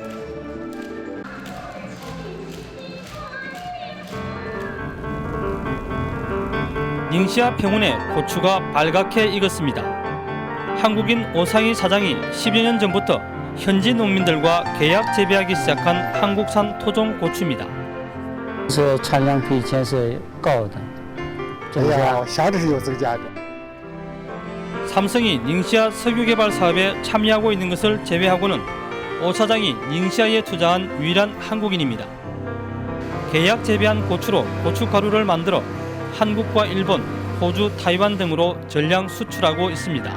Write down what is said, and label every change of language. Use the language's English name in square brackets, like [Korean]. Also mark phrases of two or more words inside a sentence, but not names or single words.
[Korean] 닝시아 평원에 고추가 발갛게 익었습니다. 한국인 오상희 사장이 10여 년 전부터 현지 农民들과 계약 재배하기 시작한 한국산 토종 고추입니다. [Chinese] 是产量比以前是高的，哎呀，我想着是有增加的。 [Korean] 삼성이 닝시아 석유개발 사업에 참여하고 있는 것을 제외하고는 오 사장이 닝시아에 투자한 유일한 한국인입니다. 계약 재배한 고추로 고춧가루를 만들어 한국과 일본, 호주, 타이완 등으로 전량 수출하고 있습니다.